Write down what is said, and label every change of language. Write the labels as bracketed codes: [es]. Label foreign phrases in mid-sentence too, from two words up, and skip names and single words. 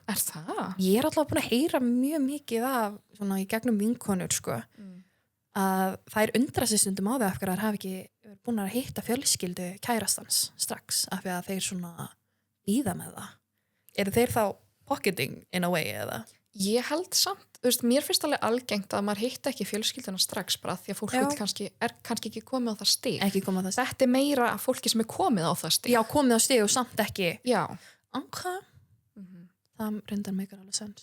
[is] Er það? Ég er alltaf búin að heyra mjög mikið af svona í gegnum vinkonur, sko. Að þær undra sig stundum á því af hverju þær hafa ekki búin að hitta fjölskyldu kærastans strax af því að þeir svona bíða með það. Eru þeir þá [en] pocketing in a way [is] eða? Ég held samt, þú veist, mér finnst alveg algengt að maður hitta ekki fjölskylduna strax bara því að fólk er kannski ekki komið á það stig. Ekki komið á það stig. Þetta er meira að fólki sem er komið á það stig. Já, komið á stig og samt ekki. Já. Ok. Það reyndar meikar alveg sens.